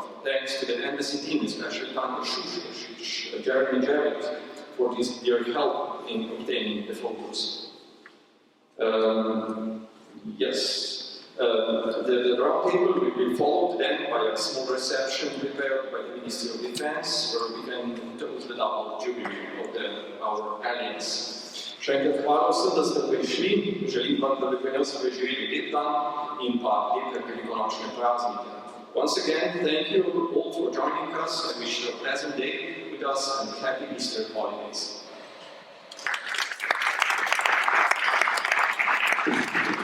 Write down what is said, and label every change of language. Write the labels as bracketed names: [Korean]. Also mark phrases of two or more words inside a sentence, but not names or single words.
[English] Thanks to the Embassy team, especially Tanja Šuštrčič, Jeremy Javet, for their help in obtaining the photos. The round table will be followed then by a small reception prepared by the Ministry of Defense, where we can toast the double jubilee of our allies. [Slovenian] Še enkrat hvala vsem, da ste prišli, želim vam, da bi pri nas preživeli lep dan in pa lepe velikonočne praznike. [English] Once again, thank you all for joining us. I wish you a pleasant day with us and happy Easter holidays.